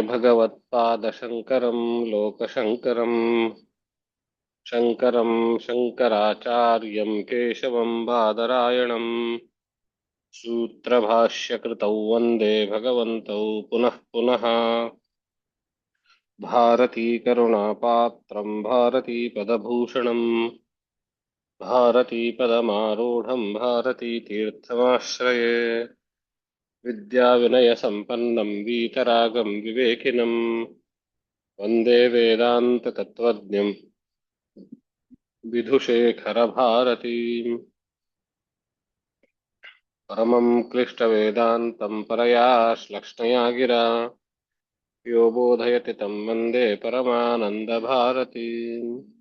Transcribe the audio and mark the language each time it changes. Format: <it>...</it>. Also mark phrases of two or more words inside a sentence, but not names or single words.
<sa>ಭಗವತ್ಪಾದಶಂಕರಂ ಲೋಕಶಂಕರಂ ಶಂಕರಂ ಶಂಕರಾಚಾರ್ಯಂ ಕೇಶವಂ ಬಾದರಾಯಣಂ ಸೂತ್ರಭಾಷ್ಯಕೃತೌ ವಂದೇ ಭಗವಂತೌ ಪುನಃ ಪುನಃ ಭಾರತೀಕರುಣಾಪಾತ್ರಂ ಭಾರತೀಪದಭೂಷಣಂ ಭಾರತೀಪದಮಾರೂಢಂ ಭಾರತೀತೀರ್ಥಮಾಶ್ರಯೇ ವಿದ್ಯಾವಿನಯಸಂಪನ್ನಂ वीतरागं विवेकिनं वन्दे वेदान्ततत्त्वज्ञं विधुशेखरभारतीम् परमं क्लिष्टवेदान्तं परया श्लक्ष्णया गिरा यो बोधयति तं वन्दे परमानन्दभारतीम्</sa>